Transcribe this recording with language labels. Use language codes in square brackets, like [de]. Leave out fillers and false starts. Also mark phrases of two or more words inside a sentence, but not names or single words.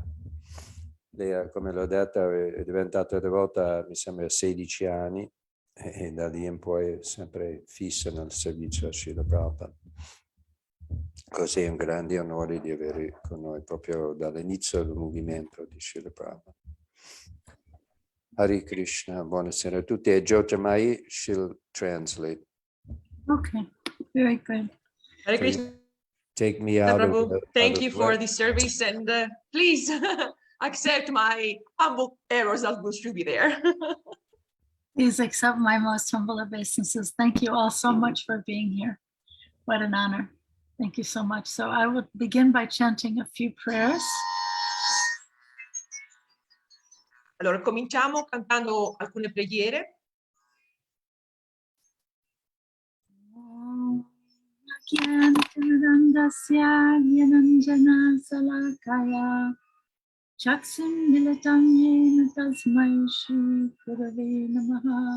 [it] Lei, come l'ho detto, è diventata devota, mi sembra, a 16 anni, e da lì in poi è sempre fissa nel servizio a Srila Prabhupada. Così è un grande onore di avere con noi proprio dall'inizio del movimento di Srila Prabhupada. [sa] Hare Krishna, [it] buonasera a tutti. E Jyotirmai, [en] she'll translate. Okay, very good. [sa] Hare Krishna. [en] Take me out of the, Thank you for the service, and please accept my humble errors that will still be there. Please accept my most humble obeisances. Thank you all so much for being here. What an honor. Thank you so much. So I will begin by chanting a few prayers. [it] Allora, cominciamo cantando alcune preghiere. [sa] Chaksim militam yena tasmai shri gurave namaha.